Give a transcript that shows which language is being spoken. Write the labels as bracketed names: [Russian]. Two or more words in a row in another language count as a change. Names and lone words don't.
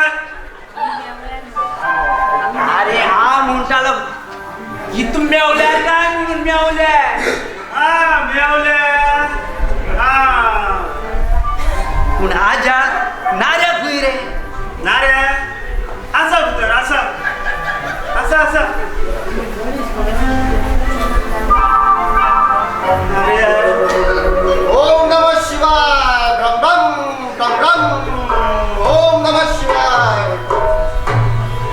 [Konkani] अरे हांव म्हणटालो इतून मेवल्या काय म्हणून मेवले. मेवले. पूण आजा नाऱ्या खंय रे? नारे आसा भितर, आसा. [Sanskrit] ओम नमः शिवाय. ब्रह्म ब्रह्म ब्रह्म ब्रह्म. ओम नमः शिवाय.